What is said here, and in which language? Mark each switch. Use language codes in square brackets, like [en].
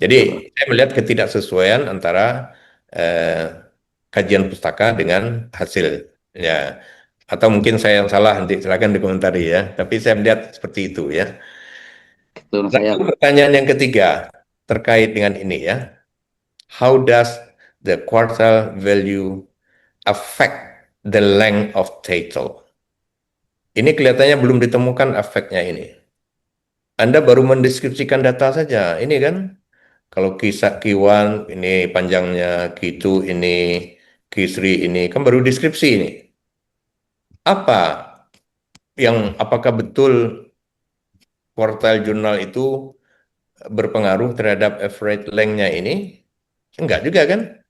[id] Jadi saya melihat ketidaksesuaian antara kajian pustaka dengan hasil. Ya, atau mungkin saya yang salah, nanti silakan dikomentari ya. Tapi saya melihat seperti itu ya. Menurut saya, Lalu pertanyaan yang ketiga terkait dengan ini ya. [en] How does the quartile value affect the length of title? [id] Ini kelihatannya belum ditemukan efeknya ini. Anda baru mendeskripsikan data saja. Ini kan kalau kisah Q1 ini panjangnya, Q2 ini, Q3 ini kan baru deskripsi ini. Apa apakah betul quartile jurnal itu berpengaruh terhadap average length-nya ini? Enggak juga kan?